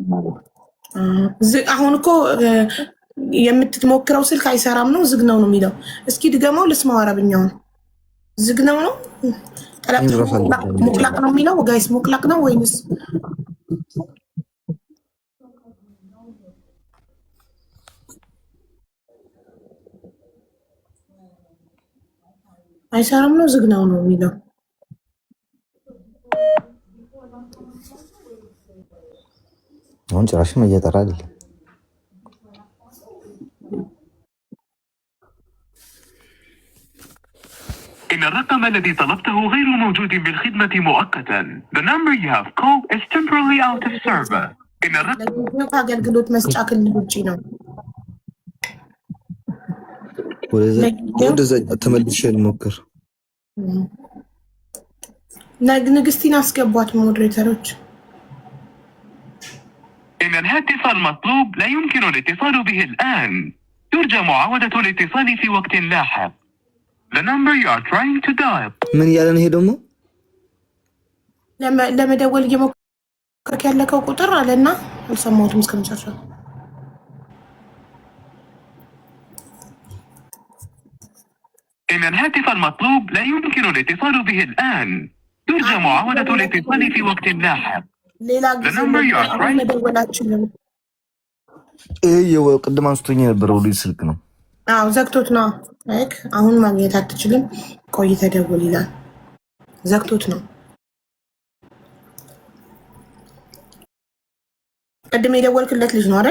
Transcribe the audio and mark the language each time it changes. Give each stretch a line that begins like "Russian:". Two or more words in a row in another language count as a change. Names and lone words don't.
Amharic: አሁን እኮ የምትሞክረው ስልክ አይሰራም ነው ዝግ ነው የሚለው። እስኪ ድገመው ልስማው። አረብኛውን ዝግ ነው ነው ሙቅላቅ ነው የሚለው። ጋይስ ሙቅላቅ ነው ወይንስ አይሰራም ነው ዝግ ነው ነው የሚለው? አሁን ጭራሽም እየጠራ አይደለም።
Arabic: إن الرقم الذي طلبته غير موجود بالخدمة مؤقتا.
English: The number you have called is temporarily out of service.
Arabic: إن الرقم
Amharic: አገልግሎት መስጫ ክልል ውጪ ነው። ወደዛ ተመልሼ ልሞክር። ንግስቲን አስገቧት ሞዴሬተሮች።
Arabic: إن الهاتف المطلوب لا يمكن الاتصال به الآن. يرجى معاودة الاتصال في وقت لاحق.
English: The number you are trying to dial.
Amharic: ምን እያለ ነው ይሄ ደግሞ? ለመደወል እየሞከርክ ያለከው ቁጥር አለና አልሰማሁትም እስከመጨረሻው።
Arabic: إن الهاتف المطلوب لا يمكن الاتصال به الآن. يرجى معاودة الاتصال في وقت لاحق.
Amharic: ሌላ ጊዜ መደወላችሁም ይሄ ቅድም አንስቶኝ የነበረው ልጅ ስልክ ነው። አዎ ዘግቶት ነው። ላይክ አሁን ማግኘት አትችልም፣ ቆይተህ ደውል ይላል። ዘግቶት ነው። ቅድም የደወልክለት ልጅ ነው አይደል?